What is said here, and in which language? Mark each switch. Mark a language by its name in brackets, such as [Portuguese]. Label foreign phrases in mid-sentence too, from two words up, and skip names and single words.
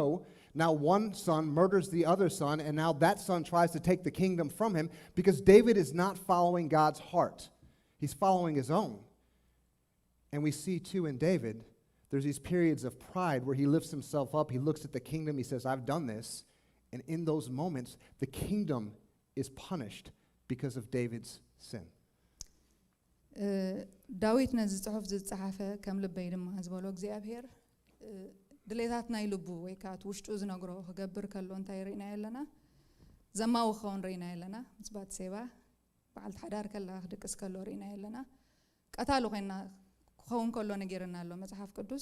[English] Now one son murders the other son, and now that son tries to take the kingdom from him because David is not following God's heart. He's following his own. And we see too in David, there's these periods of pride where he lifts himself up, he looks at the kingdom, he says, I've done this. And in those moments, the kingdom is punished because of David's sin. [Tigrinya] ዳዊት ነዚ ጽሑፍ ዝጸሓፈ ከም ልበይ ድማ ዝበሎ እግዚኣብሔር ድሌታት ናይ ልቡ ወይ ከዓ ውሽጡ ዝነግሮ ክገብር ከሎ እንታይ ርኢና ኣለና ዘማዊ ክኸውን ርኢና ኣለና ምስ ባትሴባ በዓልቲ ሓዳር ከላ ክድቅስ ከሎ ርኢና ኣለና ቀታሉ ኮይና ክኸውን ከሎ ነገርና ኣሎ መጽሓፍ ቅዱስ